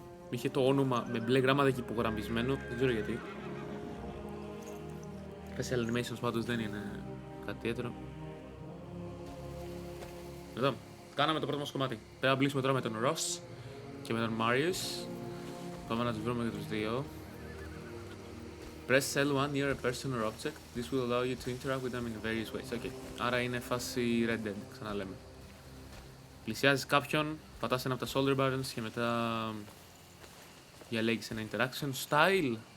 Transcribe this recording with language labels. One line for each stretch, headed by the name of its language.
Greek: Είχε το όνομα με μπλε γράμματα και υπογραμμισμένο, δεν ξέρω γιατί. Special animations πάντως δεν είναι κάτι ιδιαίτερο. Εδώ, κάναμε το πρώτο μας κομμάτι. Πρέπει να μπλήσουμε τώρα με τον Ross και με τον Marius. Πάμε να τους βρούμε και τους δύο.
English: Press L1 near a person or object. This will allow you to interact with them in various ways. Okay.
Greek: Άρα είναι φάση Red Dead, ξαναλέμε. Πλησιάζεις κάποιον, πατάς ένα από τα shoulder buttons και μετά διαλέγεις ένα interaction style.